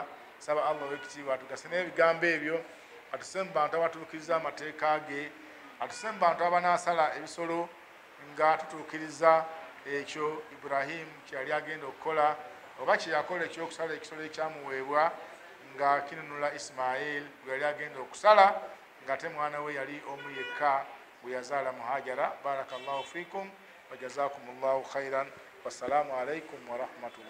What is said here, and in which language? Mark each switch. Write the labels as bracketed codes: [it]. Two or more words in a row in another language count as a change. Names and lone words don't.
[lg] Saba Allah ow'ekitiibwa atugase n'ebigambo ebyo, atuse mu bantu abatuukiriza amateeka ge, atuse mu bantu abanaasala ebisolo nga tutuukiriza ekyo Ibrahim kyeyali agenda okukola, oba kyeyakola ekyokusala ekisolo ekyamuweebwa nga kinunula Ismail gwe yali agenda okusala ng'ate mwana we yali omu yekka gwe yazaala mu Hajara. [ar] بارك الله فيكم وجزاكم الله خيرا. والسلام عليكم ورحمة الله.